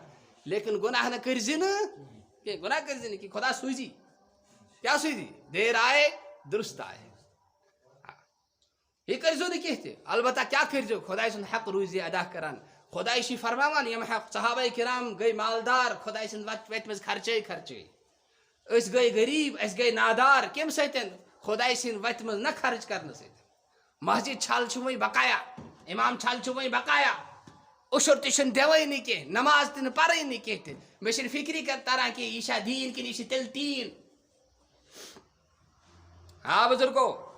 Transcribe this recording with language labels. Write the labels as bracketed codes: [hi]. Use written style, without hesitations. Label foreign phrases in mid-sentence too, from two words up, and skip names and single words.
[ks] لیکن گناہ نہ کرزی کہ گناہ کرزی کہ خدا سوزی کیا سوزی [ur] دیر آئے درست آئے [ks] یہ کرزو نہ کینٛہہ تہِ البتہ کیا کرزو خداے سُنٛد حق روٗزِ ادا کران خداے چھِ فرماوان یِم حق صحابہ کرام گٔے مالدار خداے سٕنٛز وتہِ منٛز خرچے خرچے أسۍ گٔے غریٖب أسۍ گٔے نادار کمہِ سۭتۍ خداے سٕنٛدِ وتہِ منٛز نہ خرچ کرنہٕ سۭتۍ مسجد چھل چھُ وۄنۍ بقایا امام چھل چھُ وۄنۍ بقایا عشر تہِ چھُنہٕ دِوٲنی کینٛہہ نماز تہِ نہٕ پرٲنی کینٛہہ تہِ مےٚ چھنہٕ فکری تران کینٛہہ یہِ چھا دیٖن کِنہٕ یہِ چھِ تیٚلہِ ٹیٖن بزرگو